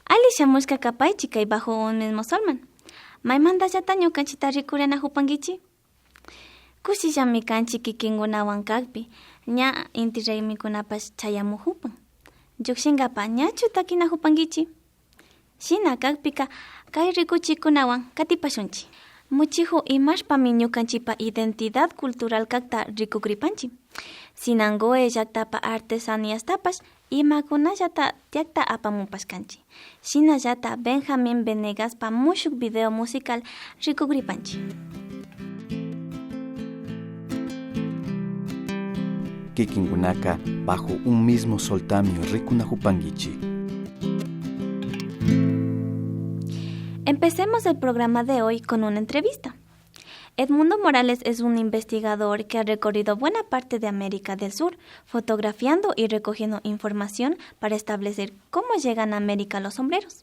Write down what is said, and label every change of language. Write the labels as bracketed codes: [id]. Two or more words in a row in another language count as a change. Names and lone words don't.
[qu] shamushka kapaychi kay bajo un mismo solman. Maymantallata ñukanchita rikurana hupankichi. Kushillami kanchi kikinkunawan kakpi, ña inti raymikunapash chayamuhupan. Llukshinkapa ñachu takina hupankichi. Shina kakpika kay rikuchikunawan katipashunchi. Muchihu imashpami ñukanchipa [es] identidad cultural [qu] kakta rikukripanchi. Sinangoe llaktapa artesaniastapash imakunallata tiakta apamupashkanchi. Shinallata Benjamin Venegaspa mushuk [es] video musical [qu] rikukripanchi. Kikinkunaka bajo un mismo soltamio rikunahupankichi. [es] Empecemos el programa de hoy con una entrevista. Edmundo Morales es un investigador que ha recorrido buena parte de América del Sur, fotografiando y recogiendo información para establecer cómo llegan a América los sombreros.